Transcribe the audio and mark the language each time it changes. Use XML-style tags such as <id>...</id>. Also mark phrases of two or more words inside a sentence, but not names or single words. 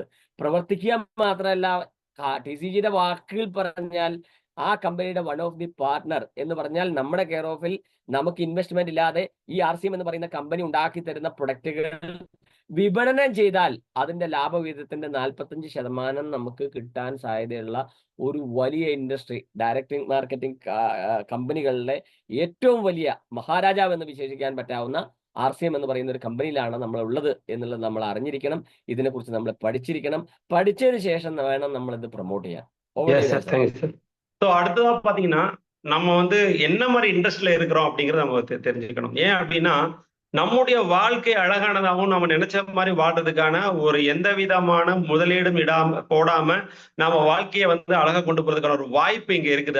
<ml>പ്രവർത്തിക്കുക മാത്രമല്ല, TCGയുടെ വാക്കുകൾ പറഞ്ഞാൽ ആ കമ്പനിയുടെ</ml> <en>one of the partner</en> <ml>എന്ന് പറഞ്ഞാൽ നമ്മുടെ കെയർ ഓഫിൽ നമുക്ക് ഇൻവെസ്റ്റ്മെന്റ് ഇല്ലാതെ ഈ RCM എന്ന് പറയുന്ന കമ്പനി ഉണ്ടാക്കി തരുന്ന പ്രൊഡക്റ്റുകൾ വിപണനം ചെയ്താൽ അതിന്റെ ലാഭവിഹിതത്തിന്റെ 45% നമുക്ക് കിട്ടാൻ സാധ്യതയുള്ള ഒരു വലിയ ഇൻഡസ്ട്രി,</ml> <en>direct marketing</en> <ml>കമ്പനികളിലെ ഏറ്റവും വലിയ മഹാരാജാവ് എന്ന് വിശേഷിക്കാൻ പറ്റാവുന്ന RCM എന്ന് പറയുന്ന ഒരു കമ്പനിയിലാണ് നമ്മൾ ഉള്ളത് എന്നുള്ളത് നമ്മൾ അറിഞ്ഞിരിക്കണം. ഇതിനെക്കുറിച്ച് നമ്മൾ പഠിച്ചിരിക്കണം. പഠിച്ചതിന് ശേഷം വേണം നമ്മൾ ഇത് പ്രൊമോട്ട് ചെയ്യാൻ.</ml> <ta>அடுத்ததா பாத்தீங்கன்னா, நம்ம வந்து என்ன மாதிரி இண்டஸ்ட்ரியில இருக்கிறோம் அப்படிங்கறத நம்ம தெரிஞ்சுக்கணும். ஏன் அப்படின்னா, நம்முடைய வாழ்க்கை அழகானதாகவும் நம்ம நினைச்ச மாதிரி வாழ்றதுக்கான ஒரு எந்த விதமான முதலீடும் போடாம நம்ம வாழ்க்கையை வந்து அழகா கொண்டு போறதுக்கான ஒரு வாய்ப்பு இங்க இருக்குது.</ta>